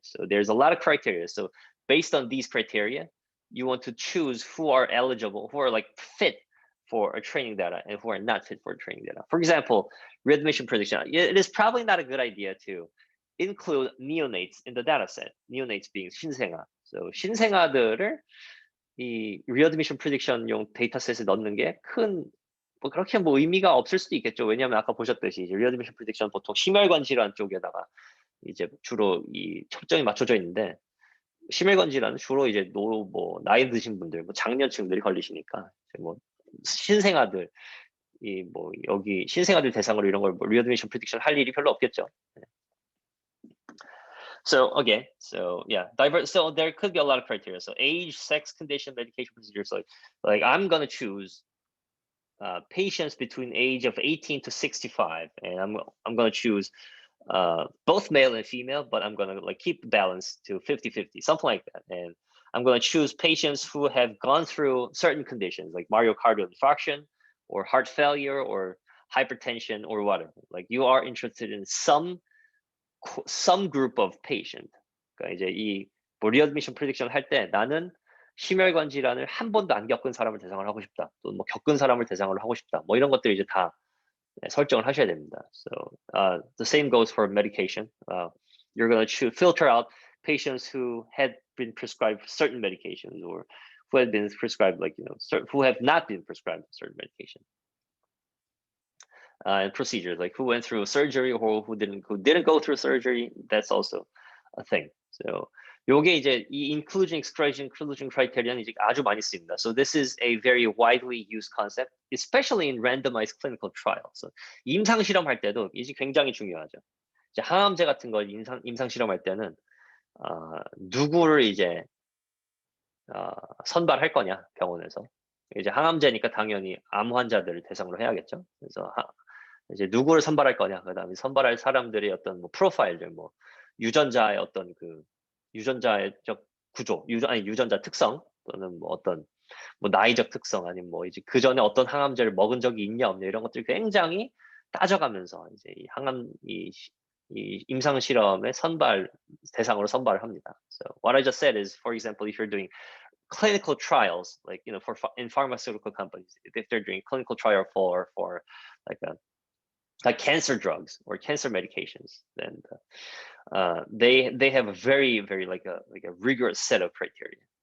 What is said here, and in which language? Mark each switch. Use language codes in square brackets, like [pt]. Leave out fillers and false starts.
[en] So there's a lot of criteria. So based on these criteria, you want to choose who are eligible, who are like fit for a training data and who are not fit for training data. For example, readmission prediction. It is probably not a good idea to include neonates in the data set. Neonates being 신생아. [ko] So 신생아들을 이 readmission prediction용 데이터셋에 넣는 게 그렇게 의미가 없을 수도 있겠죠. 왜냐하면 아까 보셨듯이 이제 readmission prediction 보통 심혈관 질환 쪽에다가 이제 주로 이 초점이 맞춰져 있는데 심혈관 질환은 주로 이제 나이 드신 분들, 장년층들이 걸리시니까 신생아들 여기 신생아들 대상으로 이런 걸 readmission prediction 할 일이 별로 없겠죠. [en] So again, so yeah, so there could be a lot of criteria. So age, sex, condition, medication procedures. Like I'm gonna choose patients between age of 18 to 65, and I'm gonna choose both male and female, but I'm gonna keep the balance to 50-50, something like that. And I'm gonna choose patients who have gone through certain conditions like myocardial infarction or heart failure or hypertension or whatever. Like you are interested in some group of patient. [ko] 그러니까 이제 이 readmission prediction 할 때 나는 심혈관 질환을 한 번도 안 겪은 사람을 대상으로 하고 싶다. 또 겪은 사람을 대상으로 하고 싶다. 이런 것들 이제 다 설정을 하셔야 됩니다. [en] So the same goes for medication. You're going to filter out patients who had been prescribed certain medications or who had been prescribed who have not been prescribed certain medication. And procedures like who went through surgery or who didn't go through surgery. That's also a thing. [ko] So 요게 이제 이 inclusion exclusion criteria는 이제 아주 많이 씁니다. [en] So this is a very widely used concept, especially in randomized clinical trials. [ko] So 임상 실험할 때도 이게 굉장히 중요하죠. 이제 항암제 같은 걸 임상 실험할 때는 누구를 이제 선발할 거냐 병원에서. 이제 항암제니까 당연히 암 환자들을 대상으로 해야겠죠. 그래서 이제 누구를 선발할 거냐, 그다음에 선발할 사람들의 어떤 프로파일들, 유전자의 어떤 유전자적 구조, 유전자 특성 또는 어떤 나이적 특성 아니면 이제 그 전에 어떤 항암제를 먹은 적이 있냐 없냐 이런 것들 굉장히 따져가면서 이제 이 임상 실험의 대상으로 선발을 합니다. [en] So what I just said is, for example, if you're doing clinical trials, in pharmaceutical companies, if they're doing clinical trial for like cancer drugs or cancer medications, then they have a very, very like a rigorous set of criteria.